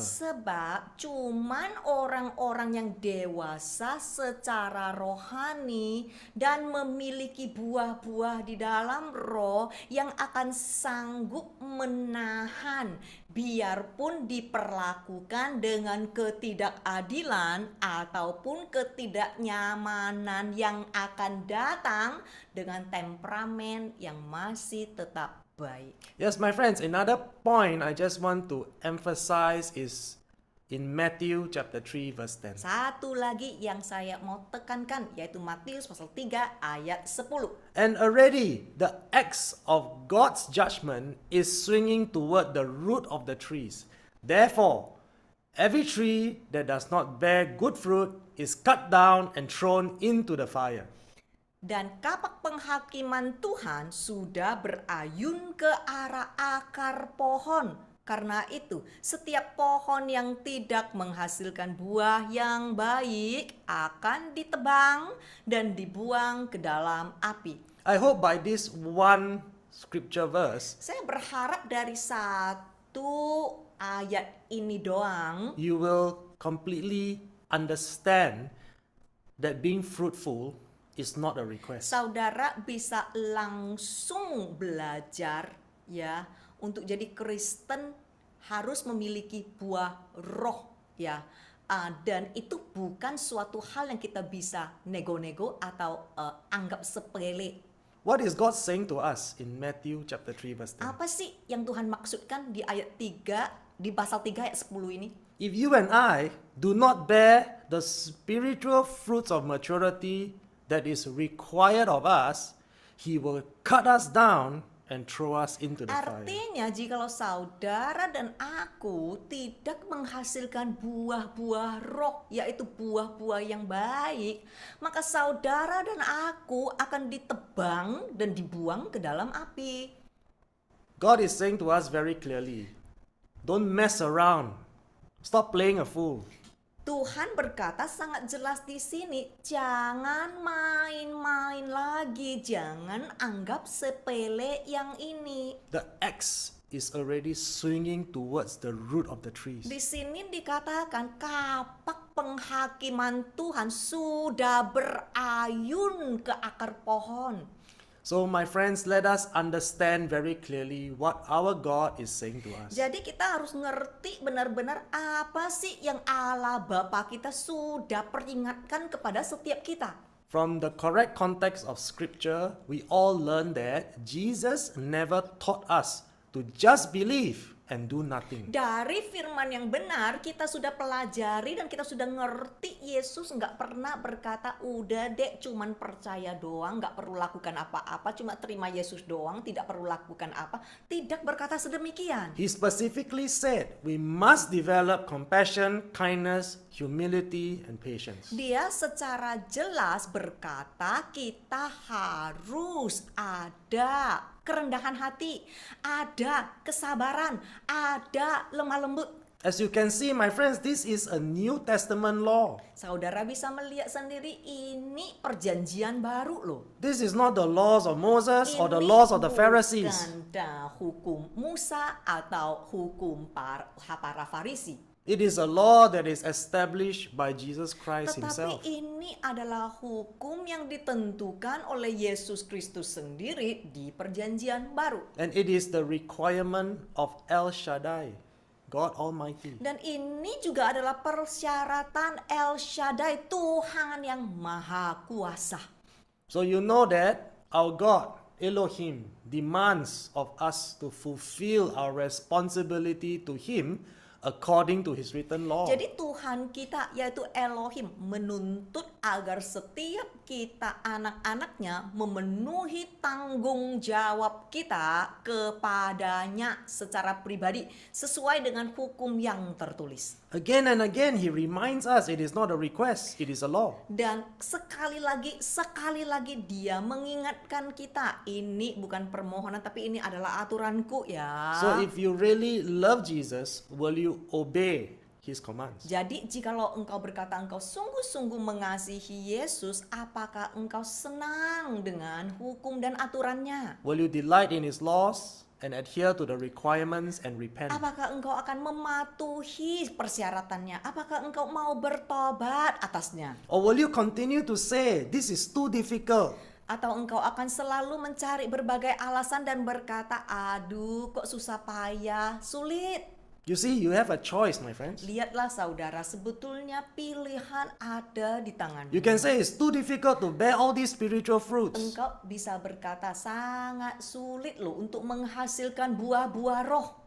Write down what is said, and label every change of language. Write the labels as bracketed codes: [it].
[id] Sebab cuman orang-orang yang dewasa secara rohani dan memiliki buah-buah di dalam roh yang akan sanggup menahan biarpun diperlakukan dengan ketidakadilan ataupun ketidaknyamanan yang akan datang dengan temperamen yang masih tetap baik. [en] Yes, my friends, another point I just want to emphasize is in Matthew chapter 3 verse 10. [id] Satu lagi yang saya mau tekankan yaitu Matius pasal 3 ayat 10. [en] And already the axe of God's judgment is swinging toward the root of the trees. Therefore, every tree that does not bear good fruit is cut down and thrown into the fire. [id] Dan kapak penghakiman Tuhan sudah berayun ke arah akar pohon. Karena itu, setiap pohon yang tidak menghasilkan buah yang baik akan ditebang dan dibuang ke dalam api. [en] I hope by this one scripture verse, [id] Saya berharap dari satu ayat ini doang, [en] you will completely understand that being fruitful is not a request. [id] saudara bisa langsung belajar ya untuk jadi Kristen harus memiliki buah roh ya. Dan itu bukan suatu hal yang kita bisa nego-nego atau anggap sepele. [en] What is God saying to us in Matthew chapter 3 verse 10? [id] Apa sih yang Tuhan maksudkan di ayat 3 di pasal 3 ayat 10 ini? [en] If you and I do not bear the spiritual fruits of maturity that is required of us, He will cut us down and throw us into the fire. [id] Artinya jikalau saudara dan aku tidak menghasilkan buah-buah roh, yaitu buah-buah yang baik, maka saudara dan aku akan ditebang dan dibuang ke dalam api. [en] God is saying to us very clearly, don't mess around. Stop playing a fool. [id] Tuhan berkata sangat jelas di sini, jangan main-main lagi, jangan anggap sepele yang ini. [en] The axe is already swinging towards the root of the trees. [id] Di sini dikatakan kapak penghakiman Tuhan sudah berayun ke akar pohon. [en] So my friends, let us understand very clearly what our God is saying to us. [id] Jadi kita harus ngerti benar-benar apa sih yang Allah Bapa kita sudah peringatkan kepada setiap kita. [en] From the correct context of scripture, we all learn that Jesus never taught us to just believe and do nothing. [id] Dari firman yang benar kita sudah pelajari dan kita sudah ngerti Yesus nggak pernah berkata udah dek cuman percaya doang, nggak perlu lakukan apa-apa, cuma terima Yesus doang, tidak perlu lakukan apa. Tidak berkata sedemikian. [en] He specifically said we must develop compassion, kindness, humility, and patience. [id] Dia secara jelas berkata kita harus ada kerendahan hati, ada kesabaran, ada lemah lembut. [en] As you can see, my friends, this is a New Testament law. [id] Saudara bisa melihat sendiri ini perjanjian baru loh. [en] This is not the laws of Moses or the laws of the Pharisees. [id] Bukan hukum Musa atau hukum para Farisi. [en] It is a law that is established by Jesus Christ himself. [id] Tetapi ini adalah hukum yang ditentukan oleh Yesus Kristus sendiri di perjanjian baru. [en] And it is the requirement of El Shaddai, God Almighty. [id] Dan ini juga adalah persyaratan El Shaddai, Tuhan yang Maha Kuasa. [en] So you know that our God, Elohim, demands of us to fulfill our responsibility to Him according to His written law. [id] Jadi Tuhan kita yaitu Elohim menuntut agar setiap kita anak-anaknya memenuhi tanggung jawab kita kepadanya secara pribadi sesuai dengan hukum yang tertulis. [en] Again and again He reminds us it is not a request, it is a law. [id] Dan sekali lagi dia mengingatkan kita ini bukan permohonan tapi ini adalah aturanku ya. [en] So if you really love Jesus, will you obey His commands? [id] Jadi jikalau engkau berkata engkau sungguh-sungguh mengasihi Yesus, apakah engkau senang dengan hukum dan aturannya? [en] Will you delight in His laws and adhere to the requirements and repent? [id] Apakah engkau akan mematuhi persyaratannya? Apakah engkau mau bertobat atasnya? [en] Or will you continue to say, this is too difficult? [id] Atau engkau akan selalu mencari berbagai alasan dan berkata, aduh kok susah payah, sulit. [en] You see, you have a choice, my friends. [id] Lihatlah saudara, sebetulnya pilihan ada di tanganmu. [en] You can say it's too difficult to bear all these spiritual fruits. [id] Engkau bisa berkata sangat sulit loh untuk menghasilkan buah-buah roh.